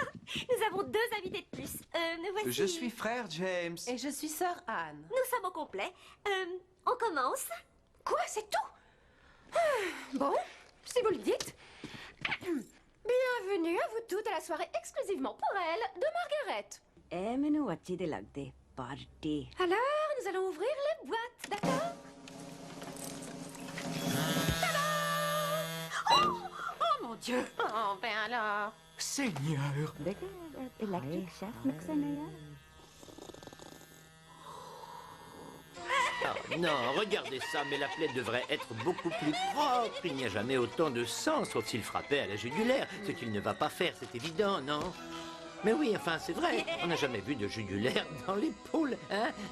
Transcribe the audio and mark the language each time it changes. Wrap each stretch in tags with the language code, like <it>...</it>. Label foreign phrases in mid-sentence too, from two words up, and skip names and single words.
<fr>Nous avons 2 invités de plus. Voici... Je suis frère James. Et je suis sœur Anne. Nous sommes au complet. On commence. Quoi, c'est tout? Bon, si vous le dites. Bienvenue à vous toutes à la soirée exclusivement pour elle de Margaret.</fr> <pa>ए मैनू अच्छी दे लगदे पार्टी</pa> <fr>Alors, nous allons ouvrir les boîtes, d'accord? Oh mon Dieu! Oh, ben alors. Seigneur.</fr> <en>electric chef mixer</en> <hi>नहीं है</hi> <fr>Oh, non, regardez ça, mais la plaie devrait être beaucoup plus propre. Il n'y a jamais autant de sang, sauf s'il frappait à la jugulaire, ce qu'il ne va pas faire, c'est évident, non? Mais oui, enfin, c'est vrai, on n'a jamais vu de jugulaire dans les poules, hein?</fr>